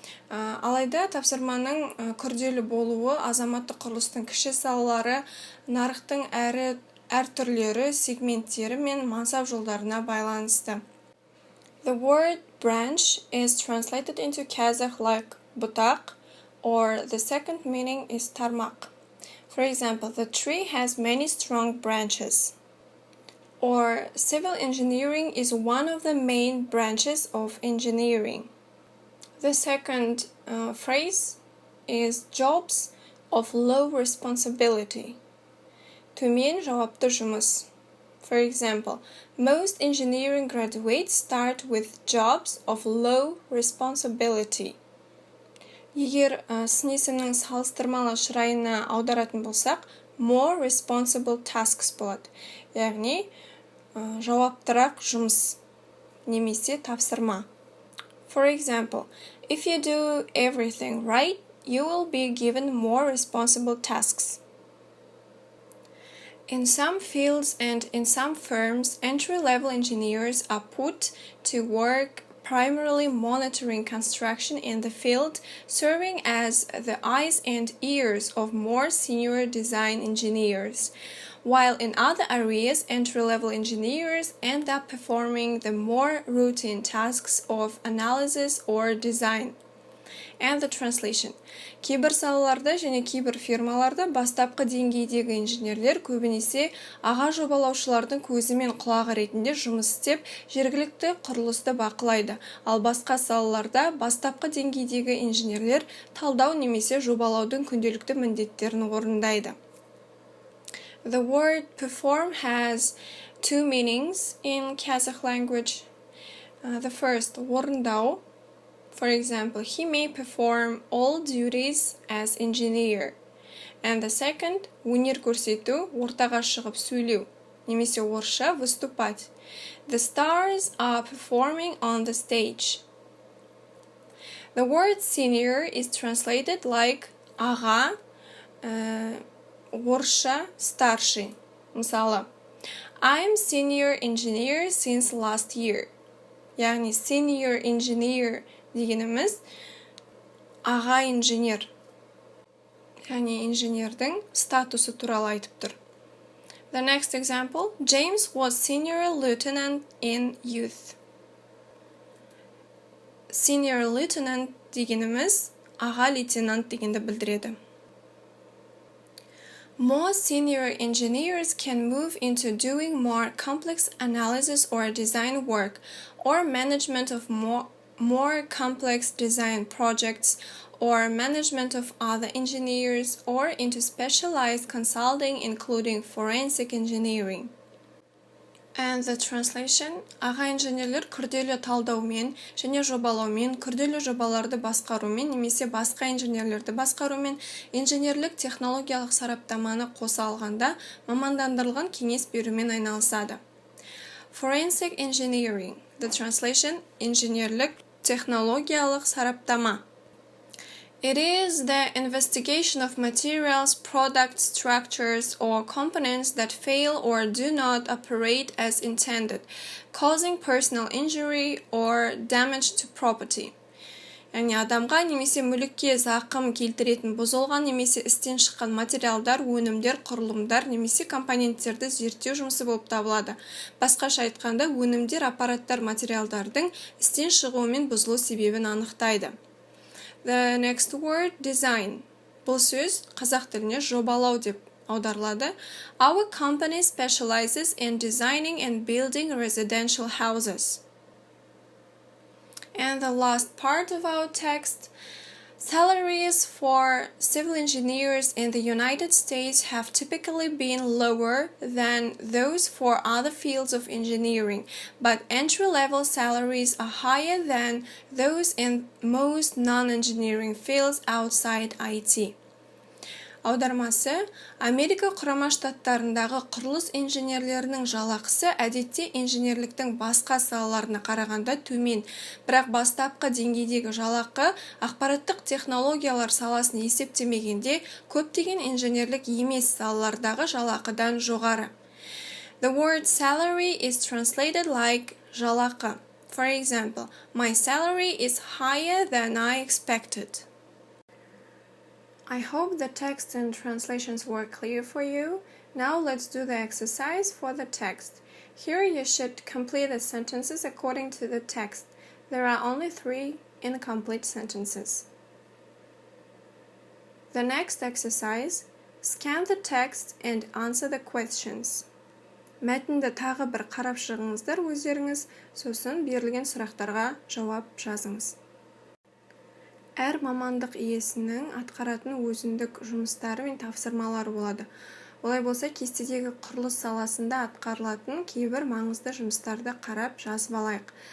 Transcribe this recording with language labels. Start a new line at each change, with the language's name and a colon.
Kazakh: Алайда тапсырманың күрделі болуы азаматтық құрылыстың кіші салалары, нарықтың әр түрлері, сегменттері мен мансап жолдарына байланысты.
English: The word branch is translated into Kazakh like butak, or the second meaning is tarmak. For example, the tree has many strong branches. Or civil engineering is one of the main branches of engineering. The second phrase is jobs of low responsibility.
Kazakh: Төмен жауапты жұмыс.
English: For example, most engineering graduates start with jobs of low responsibility.
Kazakh: Егер сын есімнің салыстырмалы шырайына аударатын болсақ,
English: more responsible tasks
Kazakh: болады. Яғни, жауаптырақ жұмыс, немесе тапсырма.
English: For example, if you do everything right, you will be given more responsible tasks. In some fields and in some firms, entry-level engineers are put to work primarily monitoring construction in the field, serving as the eyes and ears of more senior design engineers, while in other areas, entry-level engineers end up performing the more routine tasks of analysis or design. And the translation.
Kazakh: Кейбір салаларда және кейбір фирмаларда бастапқы деңгейдегі инженерлер көбінесе аға жобалаушылардың көзі мен құлағы ретінде жұмыс істеп, жергілікті құрылысты бақылайды. Ал басқа салаларда бастапқы деңгейдегі инженерлер талдау немесе жобалаудың күнделікті міндеттерін орындайды.
English: The word perform has two meanings in Kazakh language. The first, орындау. For example, he may perform all duties as engineer. And the second,
Kazakh: өнер көрсету, ортаға шығып сөйлеу, немесе орысша выступать.
English: The stars are performing on the stage. The word senior is translated like аға, орысша старший. Мысалы, I'm senior engineer since last year.
Kazakh: Яғни senior engineer дегеніміз аға инженер. Яғни инженердің статусы туралы айтып тұр.
English: The next example, James was senior lieutenant in youth.
Kazakh: Senior lieutenant дегеніміз аға лейтенант дегенді білдіреді.
English: More senior engineers can move into doing more complex analysis or design work or management of more complex design projects or management of other engineers or into specialized consulting including forensic engineering. And the translation,
Kazakh: аға инженерлер күрделі талдаумен және жобалаумен, күрделі жобаларды басқарумен немесе басқа инженерлерді басқарумен инженерлік технологиялық сараптаманы қоса алғанда мамандандырылған кеңес берумен айналысады.
English: Forensic engineering, the translation,
Kazakh: инженерлік технологиялық сараптама.
English: It is the investigation of materials, products, structures, or components that fail or do not operate as intended, causing personal injury or damage to property.
Kazakh: Яғни адамға немесе мүлікке зақым келтіретін бұзылған немесе істен шыққан материалдар, өнімдер, құрылымдар немесе компоненттерді зерттеу жұмысы болып табылады. Басқаша айтқанда, өнімдер, аппараттар, материалдардың істен шығуымен бұзылу себебін анықтайды.
English: The next word, design.
Kazakh: Бұл сөз қазақ тіліне жобалау деп аударылады.
English: Our company specializes in designing and building residential houses. And the last part of our text, salaries for civil engineers in the United States have typically been lower than those for other fields of engineering, but entry-level salaries are higher than those in most non-engineering fields outside IT.
Kazakh: Аудармасы, Америка құрама штаттарындағы құрылыс инженерлерінің жалақысы әдетте инженерліктің басқа салаларына қарағанда төмен, бірақ бастапқы деңгейдегі жалақы ақпараттық технологиялар саласын есептемегенде көптеген инженерлік емес салалардағы жалақыдан жоғары.
English: The word salary is translated like жалақы. For example, my salary is higher than I expected. I hope the text and translations were clear for you. Now let's do the exercise for the text. Here you should complete the sentences according to the text. There are only 3 incomplete sentences. The next exercise, scan the text and answer the questions.
Kazakh: Мәтінді тағы бір қарап шығыңыздар өздеріңіз, сосын берілген сұрақтарға жауап жазыңыз. Әр мамандық иесінің атқаратын өзіндік жұмыстары мен тапсырмалары болады. Олай болса, кестедегі құрылыс саласында атқарылатын кейбір маңызды жұмыстарды қарап жазып алайық.